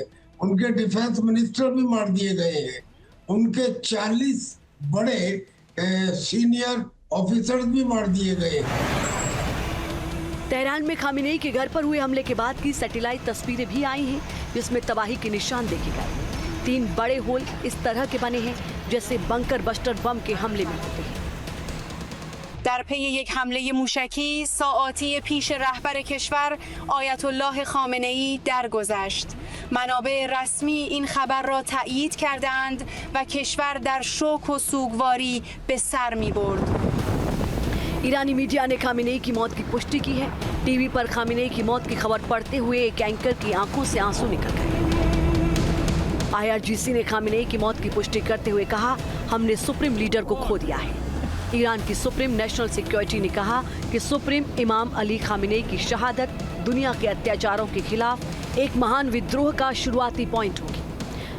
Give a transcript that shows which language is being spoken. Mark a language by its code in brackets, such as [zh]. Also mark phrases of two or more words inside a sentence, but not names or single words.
[hi] उनके [en] defense minister [hi] भी मार दिए गए हैं। उनके 40 बड़े [en] senior officers [hi] भी मार दिए गए हैं। तेहरान में खामेनेई के घर पर हुए हमले के बाद की सैटेलाइट तस्वीरें भी आई हैं, जिसमें तबाही के निशान देखे गए। 3 बड़े होल इस तरह के बने हैं जैसे [en] bunker buster bomb [hi] के हमले में होते हैं। [fa] در پی یک حمله موشکی ساعاتی پیش رهبر کشور آیت الله خامنه ای درگذشت. منابع رسمی این خبر را تایید کردند و کشور در شوک و سوگواری به سر می برد. [hi] ईरानी मीडिया ने खामेनेई की मौत की पुष्टि की है। टीवी पर खामेनेई की मौत की खबर पढ़ते हुए एक एंकर की आंखों से आंसू निकल गए। IRGC ने खामेनेई की मौत की पुष्टि करते हुए कहा, हमने [en] supreme leader [hi] को खो दिया है। ईरान की [en] Supreme National Security [hi] ने कहा कि सुप्रीम इमाम अली खामेनेई की शहादत दुनिया के अत्याचारों के खिलाफ एक महान विद्रोह का शुरुआती पॉइंट होगी।